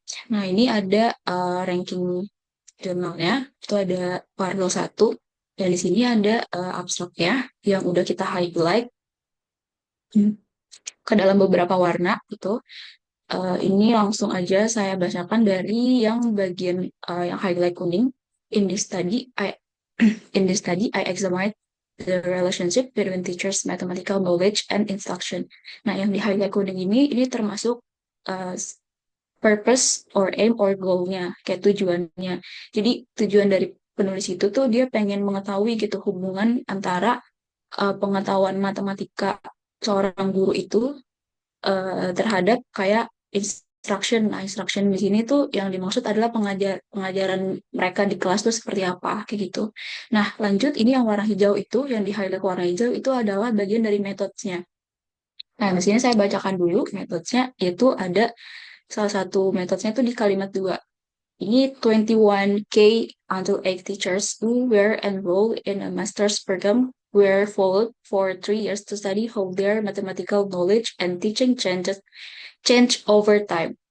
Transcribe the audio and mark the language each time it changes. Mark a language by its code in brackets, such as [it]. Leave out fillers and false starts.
[id] Nah, ini ada ranking jurnalnya, itu ada Parlo 1, dan di sini ada abstraknya yang udah kita highlight ke dalam beberapa warna gitu. Ini langsung aja saya bacakan dari yang bagian yang highlight kuning. [en] In this study, I examined the relationship between teachers' mathematical knowledge and instruction. [id] Nah, yang di highlight kuning ini termasuk uh, [en] purpose or aim or goal-nya, [id] kayak tujuannya. Jadi tujuan dari penulis itu tuh dia pengen mengetahui gitu hubungan antara pengetahuan matematika seorang guru itu terhadap kayak instruction. Nah, instruction di sini tuh yang dimaksud adalah pengajaran mereka di kelas tuh seperti apa, kayak gitu. Nah, lanjut ini yang warna hijau itu, yang di highlight warna hijau itu adalah bagian dari metodenya. Nah, di sini saya bacakan dulu metodenya, yaitu ada salah satu metodenya itu di kalimat 2. [en] Ini 21K until 8 teachers who were enrolled in a master's program were followed for 3 years to study how their mathematical knowledge and teaching change over time.